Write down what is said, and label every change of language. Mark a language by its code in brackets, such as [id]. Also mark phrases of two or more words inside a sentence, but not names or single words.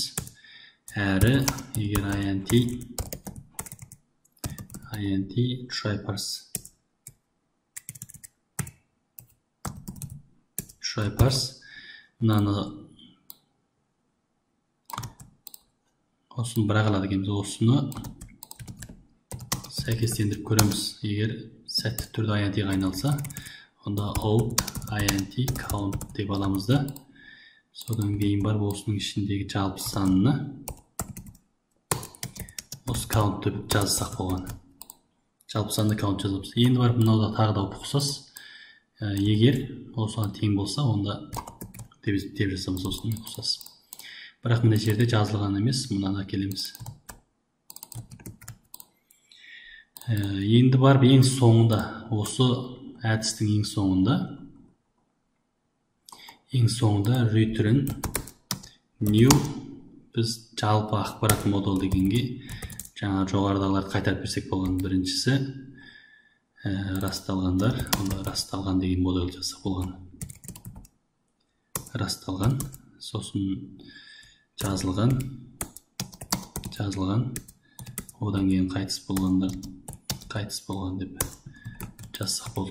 [kk] Әрі егер [en] INT try parse [kk] мынаны осыны бір ағылады екенбіз. Осыны сәйкестендіріп көреміз. Егер сәтті түрде INT-ға айналса, онда [en] out INT count [kk] деп аламыз да. Содан кейін бар осының ішіндегі жалпы санына осы count деп жазсақ болған. Жалпы санды count жазамыз. Енді барып мынауда тағы да ұқсас. Егер осыған тең болса, онда деп жасамыз осыны ұқсас. Бірақ мына жерде жазылған емес, мынаны әкелеміз. Енді барып ең соңында, осы әдістің ең соңында [en] return new [kk] біз жалпы ақпарат модул дегенге жаңа жоғарыдағыларды қайтарып берсек болған. Біріншісі расталғандар, онда расталған деген модуль жасақ болған. Расталған, сосын жазылған, одан кейін қайтыс болған деп жазсақ болды.